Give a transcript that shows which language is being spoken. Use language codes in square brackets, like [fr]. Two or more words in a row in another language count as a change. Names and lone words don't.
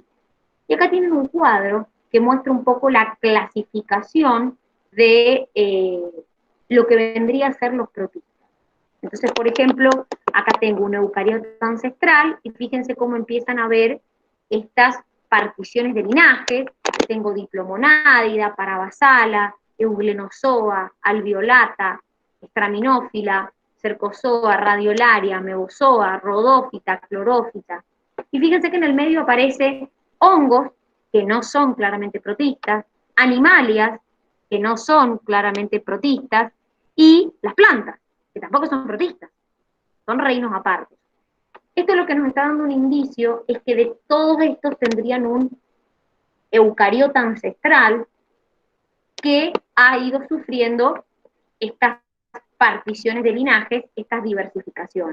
[es] Y acá tienen un cuadro que muestra un poco la clasificación de lo que vendría a ser los protistas. Entonces, por ejemplo, acá tengo un eucariota ancestral y fíjense cómo empiezan a ver estas particiones de linajes. Tengo diplomonádida, parabasala, euglenozoa, alveolata, estraminófila, cercozoa, radiolaria, mebozoa, rodófita, clorófita. Y fíjense que en el medio aparece hongos, que no son claramente protistas, animalias, que no son claramente protistas, y las plantas, que tampoco son protistas, son reinos aparte. Esto lo que nos está dando un indicio es que de todos estos tendrían un eucariota ancestral que ha ido sufriendo estas particiones de linajes, estas diversificaciones.